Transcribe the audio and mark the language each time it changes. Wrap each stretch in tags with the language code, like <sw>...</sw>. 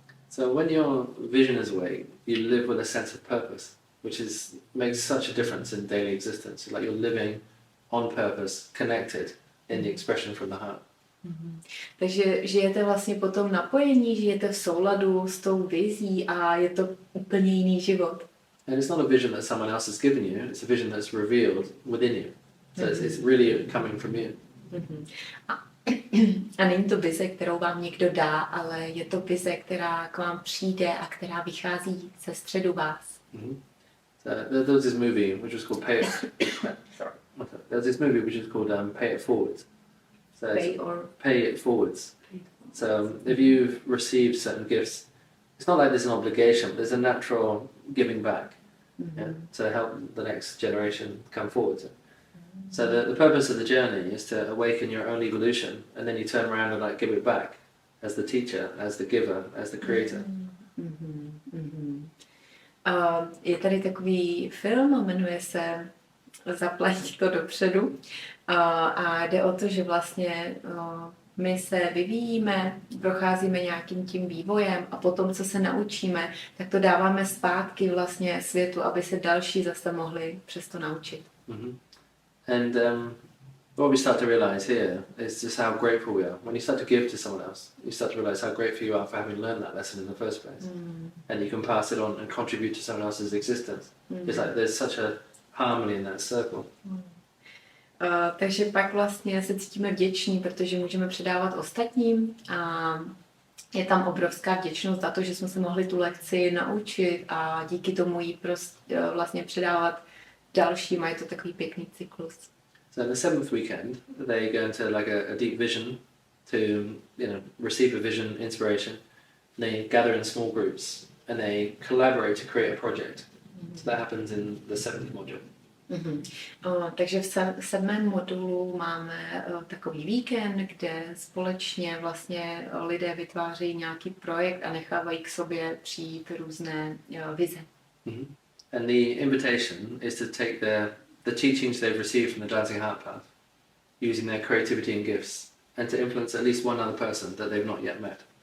<en>So when your vision is awake, you live with a sense of purpose, which makes such a difference in daily existence. It's like you're living on purpose, connected in the expression from the heart.</en> <cs>Takže žijete vlastně po tom napojení, žijete v souladu s tou vizí a je to úplně jiný život.</cs> <en>And it's not a vision that someone else has given you, it's a vision that's revealed within you. So it's really coming from you.</en> <cs>A není to vize, kterou vám někdo dá, ale je to vize, která k vám přijde a která vychází ze středu vás.</cs> <en>So there was this movie which was called Pay It. Sorry. There was this movie which is called Pay It Forward. So Pay It Forwards. So if you've received certain gifts, it's not like there's an obligation, but there's a natural giving back to help the next generation come forward. So the purpose of the journey is to awaken your own evolution, and then you turn around and like give it back as the teacher, as the giver, as the creator.</en> <cs>Je tady takový film, jmenuje se Zaplať to dopředu a jde o to, že vlastně my se vyvíjíme, procházíme nějakým tím vývojem a potom, co se naučíme, tak to dáváme zpátky vlastně světu, aby se další zase mohli přesto naučit.</cs> <en>And what we start to realize here is just how grateful we are. When you start to give to someone else, you start to realize how grateful you are for having learned that lesson in the first place. And you can pass it on and contribute to someone else's existence. It's like there's such a harmony in that circle.</en> <cs>Takže pak vlastně se cítíme vděční, protože můžeme předávat ostatním a je tam obrovská vděčnost za to, že jsme se mohli tu lekci naučit a díky tomu ji vlastně předávat dalším a je to takový pěkný cyklus.</cs> <en>So the seventh weekend, they go into like a deep vision to, receive a vision, inspiration. They gather in small groups and they collaborate to create a project. So that happens in the seventh module.</en> <cs>Takže v sedmém modulu máme takový víkend, kde společně vlastně lidé vytvářejí nějaký projekt a nechávají k sobě přijít různé vize.</cs> <en>And the invitation is to take the teachings they've received from the Dancing Heart Path, using their creativity and gifts, and to influence at least one other person that they've not yet met.</en>